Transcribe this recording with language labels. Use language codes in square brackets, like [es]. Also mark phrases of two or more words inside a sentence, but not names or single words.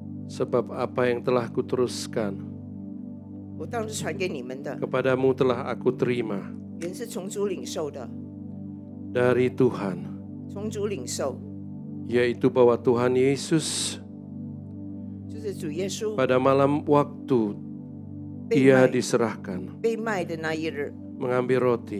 [id] Sebab apa yang telah kuteruskan [zh] 我当时传给你们的， [id] kepadamu telah aku terima [zh] 原是从主领受的， [id] dari Tuhan, [zh] 从主领受， [id] yaitu bahwa Tuhan Yesus [zh] 就是主耶稣 [id] pada malam waktu [zh] 被 [id] Ia [zh] 卖 [id] diserahkan, [zh] 被卖的那一日， [id] mengambil roti.